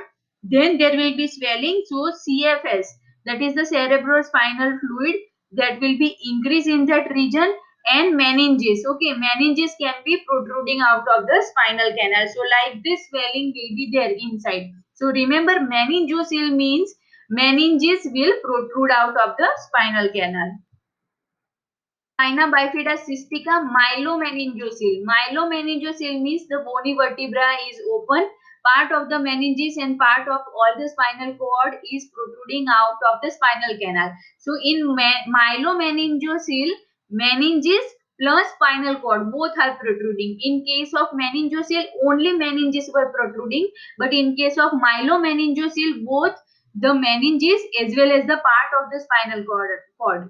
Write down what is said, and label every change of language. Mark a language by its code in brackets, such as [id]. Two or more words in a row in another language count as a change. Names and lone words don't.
[en] Then there will be swelling. So CFS, that is the cerebrospinal fluid, that will be increase in that region, and meninges. Okay, meninges can be protruding out of the spinal canal. So like this swelling will be there inside. So remember, meningocele means meninges will protrude out of the spinal canal. Spina bifida cystica, myelomeningocele. Myelomeningocele means the bony vertebra is open. Part of the meninges and part of all the spinal cord is protruding out of the spinal canal. So in myelomeningocele, meninges plus spinal cord both are protruding. In case of meningocele, only meninges were protruding, but in case of myelomeningocele, both the meninges as well as the part of the spinal cord.